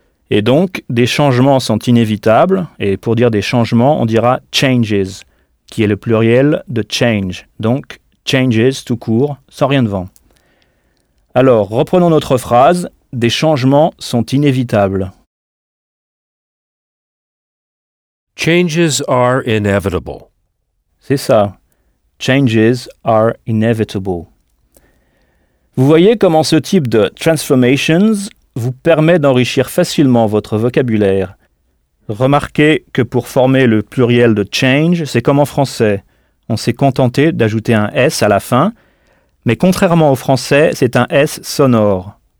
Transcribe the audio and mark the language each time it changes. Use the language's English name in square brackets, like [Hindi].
[French] Et donc, des changements sont inévitables, et pour dire des changements, on dira changes, qui est le pluriel de change, donc changes tout court, sans rien devant. Alors, reprenons notre phrase, des changements sont inévitables. [English] Changes are inevitable. [French] C'est ça, [English] changes are inevitable. [French] Vous voyez comment ce type de transformations vous permet d'enrichir facilement votre vocabulaire. Remarquez que pour former le pluriel de change, c'est comme en français. On s'est contenté d'ajouter un S à la fin, mais contrairement au français, c'est un S sonore.